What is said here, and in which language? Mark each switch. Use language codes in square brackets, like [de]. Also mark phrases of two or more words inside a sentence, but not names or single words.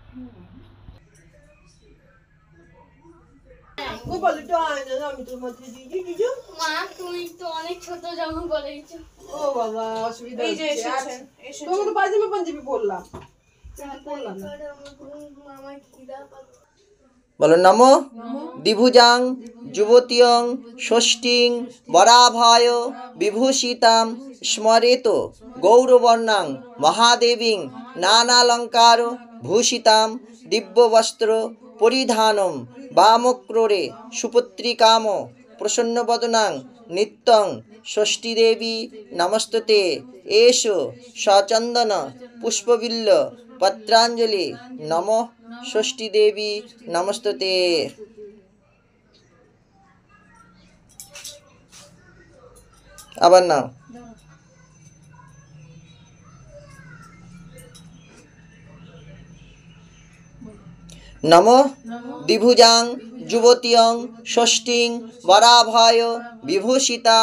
[bn] মা তুমি তো অনেক ছোট যখন বলেছো। ও বাবা অসুবিধা হচ্ছে। তোমাকে তো পাজামা পাঞ্জাবি বললাম, বললাম না। আমার খিদা পাচ্ছে। [sa] বলো নমো দ্বিভুজাং যুবতীয়ং ষষ্ঠীং বরাভয় বিভূষিতাম স্মরেত গৌরবর্ণাং মহাদেবীং নানালঙ্কার ভূষিতাম দিব্যবস্ত্র পরিধানম বামক্রোরে সুপুত্রিকাম প্রসন্নবদনাং নিত্যং ষষ্ঠীদেবী নমস্তুতে এষো সচন্দন পুষ্পবিল্ল পত্রাঞ্জলি নমঃ ষষ্ঠী দেবী নমস্তুতে। [bn] আবার নাও। [sa] নমো দ্বিভুজাং যুবতীয়ং ষষ্ঠীং বরাভয় বিভূষিতাম